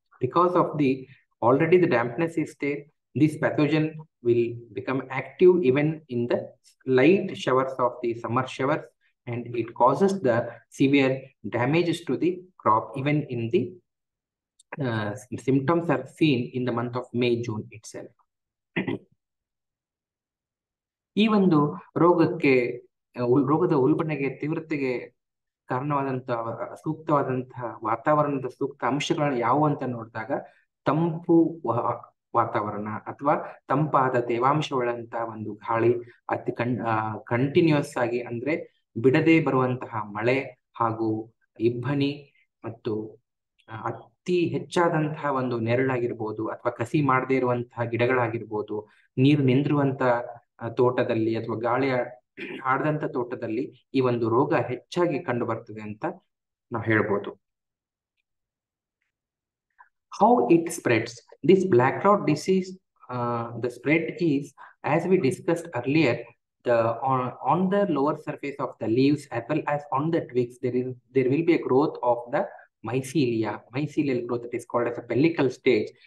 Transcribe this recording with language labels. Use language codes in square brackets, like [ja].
[en] Because of the already the dampness is there, this pathogen will become active even in the light showers of the summer showers, and it causes the severe damages to the crop. Even in the symptoms are seen in the month of May, June itself. [kn] ಈ ಒಂದು ರೋಗಕ್ಕೆ ರೋಗದ ಉಲ್ಬಣೆಗೆ ತೀವ್ರತೆಗೆ ಕಾರಣವಾದಂತಹ ಸೂಕ್ತವಾದಂತಹ ವಾತಾವರಣದ ಸೂಕ್ತ ಅಂಶಗಳನ್ನ ಯಾವುವು ಅಂತ ನೋಡಿದಾಗ ತಂಪು ವಾತಾವರಣ ಅಥವಾ ತಂಪಾದ ತೇವಾಂಶವುಳ್ಳಂತಹ ಒಂದು ಗಾಳಿ, ಅತಿ ಕಂಟಿನ್ಯೂಸ್ ಆಗಿ ಅಂದ್ರೆ ಬಿಡದೆ ಬರುವಂತಹ ಮಳೆ ಹಾಗೂ ಇಬ್ಬನಿ ಮತ್ತು ಅತಿ ಹೆಚ್ಚಾದಂತಹ ಒಂದು ನೆರಳಾಗಿರ್ಬೋದು ಅಥವಾ ಕಸಿ ಮಾಡದೇ ಇರುವಂತಹ ಗಿಡಗಳಾಗಿರ್ಬೋದು, ನೀರು ನಿಂದಿರುವಂತಹ ತೋಟದಲ್ಲಿ ಅಥವಾ ಗಾಳಿ ಆಡದಂತ ತೋಟದಲ್ಲಿ ಈ ಒಂದು ರೋಗ ಹೆಚ್ಚಾಗಿ ಕಂಡು ಬರ್ತದೆ ಅಂತ ನಾವು ಹೇಳ್ಬೋದು. [en] How it spreads? This black rot disease, the spread is, as we discussed earlier, on the lower surface of the leaves as well as on the twigs, there will be a growth of the mycelial growth that is called as a pellicle stage.